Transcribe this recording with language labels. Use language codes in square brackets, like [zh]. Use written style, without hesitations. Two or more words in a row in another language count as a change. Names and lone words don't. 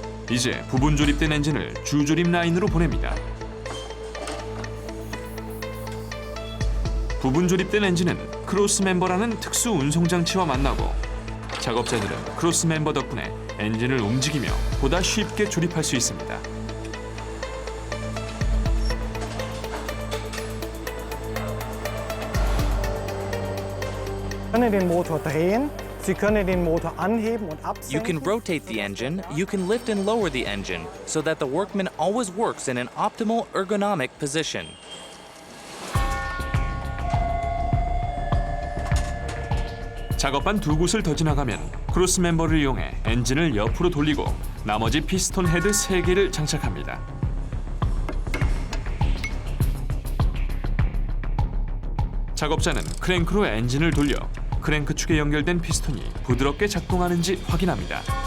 [ko] 이제 부분 조립된 엔진을 주조립 라인으로 보냅니다. 부분 조립된 엔진은 크로스 멤버라는 특수 운송 장치와 만나고 작업자들은 크로스 멤버 덕분에 엔진을 움직이며 보다 쉽게 조립할 수 있습니다. [de] Sie können den Motor drehen, Sie können den Motor anheben und [en] You can [de] absenken. [en] rotate the engine, you can lift and lower the engine, so that the workman always works in an optimal ergonomic position. [ko] 작업반 두 곳을 더 지나가면 크로스 멤버를 이용해 엔진을 옆으로 돌리고 나머지 피스톤 헤드 3개를 장착합니다. 작업자는 크랭크로 엔진을 돌려 크랭크 축에 연결된 피스톤이 부드럽게 작동하는지 확인합니다.